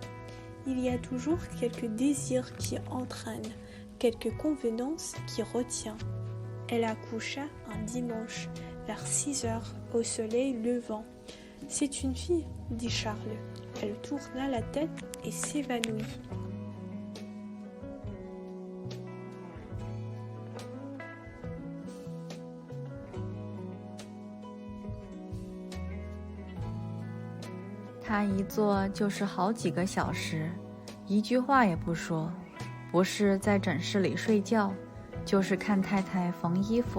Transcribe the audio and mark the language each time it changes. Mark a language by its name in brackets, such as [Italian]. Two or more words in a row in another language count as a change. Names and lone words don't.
[French] Il y a toujours quelque désir qui entraîne, quelque convenance qui retient. Elle accoucha un dimanche, vers 6 heures, au soleil levant. « C'est une fille, dit Charles. » Elle tourna la tête et s'évanouit. [Chinese] 他一坐就是好几个小时，一句话也不说，不是在诊室里睡觉，就是看太太缝衣服。